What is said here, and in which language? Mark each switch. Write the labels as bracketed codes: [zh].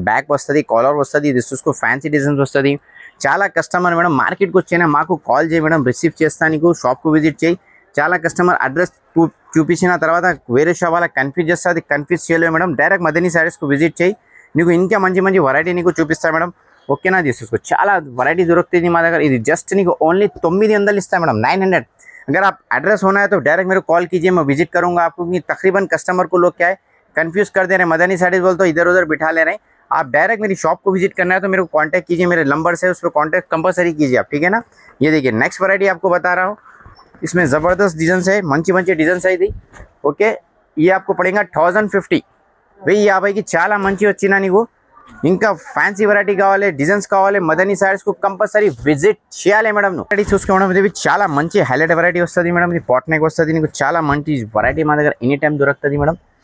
[te] Back వస్తుంది, caller వస్తుంది. ఇది చూసుకో, ఫ్యాన్సీ డిజైన్స్ వస్తుంది. చాలా కస్టమర్ మేడం మార్కెట్కి వచ్చినా మాకు కాల్ చేయి మేడం, రిసీవ్ చేస్తా నీకు. షాప్కు విజిట్ చేయి. చాలా కస్టమర్ అడ్రస్ చూపించిన తర్వాత వేరే షాప్ వాళ్ళకి కన్ఫ్యూజ్ చేస్తుంది, కన్ఫ్యూజ్ చేయలేదు మేడం. డైరెక్ట్ మదనీ సారీస్కు విజిట్ చేయి, నీకు ఇంకా మంచి వెరైటీ నీకు చూపిస్తా మేడం. ఓకేనా, తీసుకో, చాలా వెరైటీ దొరుకుతుంది మా దగ్గర. ఇది జస్ట్ నీకు ఓన్లీ 900 ఇస్తా మేడం. 900. [hi] अगर आप एड्रेस होना है तो डायरेक्ट मेरे को कॉल कीजिए, मैं विजिट करूंगा आपको. तकरीबन कस्टमर को लोग क्या है कंफ्यूज कर दे रहे हैं, मदनी साड़ीज बोल तो इधर उधर बिठा ले रहे हैं. आप डायरेक्ट मेरी शॉप को विजिट करना है तो मेरे को कांटेक्ट कीजिए, मेरे नंबर से उस पर कांटेक्ट कंपलसरी कीजिए आप, ठीक है ना. ये देखिए नेक्स्ट वैरायटी आपको बता रहा हूँ. इसमें ज़बरदस्त डिज़ाइन है, मंची डिज़ाइन है ఇది. [te] ఓకే, [hi] ये आपको पड़ेगा [te] 1050. వెయ్యి 50కి చాలా మంచి వచ్చినా నీకు. ఇంకా ఫ్యాన్సీ వెరైటీ కావాలి, డిజైన్స్ కావాలి, మదనీ సారీస్ కు కంపల్సరీ విజిట్ చేయాలి మేడం. వెరైటీ చూసుకోవడం ఇది చాలా మంచి హైలైట్ వెరైటీ వస్తుంది మేడం. ఇది పాట్ నెక్ వస్తుంది, నీకు చాలా మంచి వెరైటీ మా దగ్గర ఎనీ టైం దొరుకుతుంది మేడం.